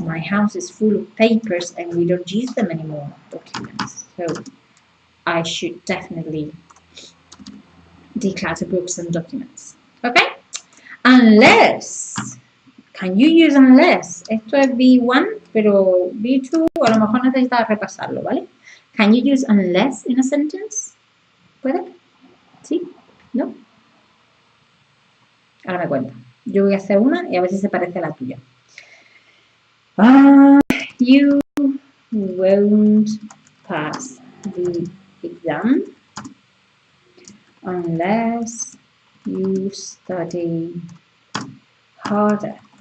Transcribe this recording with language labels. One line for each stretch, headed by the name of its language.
English: My house is full of papers and we don't use them anymore, documents. So I should definitely declutter books and documents. Okay? Unless, can you use unless?
Spanish: Esto es B1, pero B2 a lo mejor necesitas repasarlo, ¿vale?
English: Can you use unless in a sentence?
Spanish: ¿Puede? ¿Sí? ¿No? Ahora me cuenta. Yo voy a hacer una y a ver si se parece a la tuya.
English: You won't pass the exam unless you study harder.